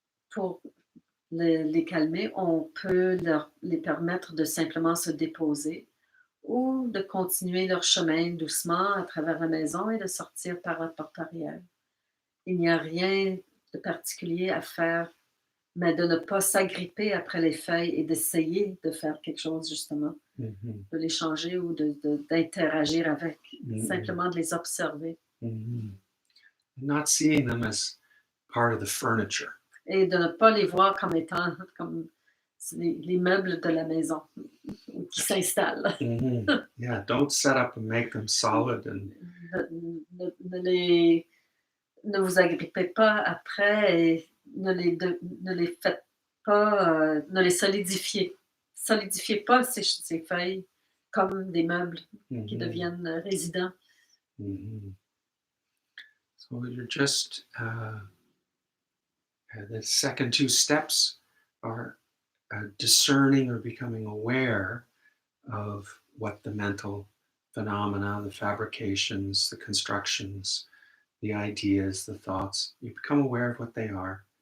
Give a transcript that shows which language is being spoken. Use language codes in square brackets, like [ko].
[fr] Pour les calmer, on peut les permettre de simplement se déposer ou de continuer leur chemin doucement à travers la maison et de sortir par la porte arrière. Il n'y a rien de particulier à faire, mais de ne pas s'agripper après les feuilles et d'essayer de faire quelque chose, justement, Mm-hmm. de les changer ou d'interagir avec, Mm-hmm. simplement de les observer. Mm-hmm. [en] Not seeing them as part of the furniture. [fr] Et de ne pas les voir comme étant comme les meubles de la maison qui s'installent. Mm-hmm. [en] Yeah, don't set up and make them solid. And [fr] Ne les Ne vous agrippez pas après et ne les faites pas, ne les solidifiez. Solidifiez pas ces feuilles comme des meubles qui Mhm. deviennent résidents. Mhm. [en] So you're just the second two steps are discerning or becoming aware of what the mental phenomena, the fabrications, the constructions, the ideas, the thoughts, you become aware of what they are.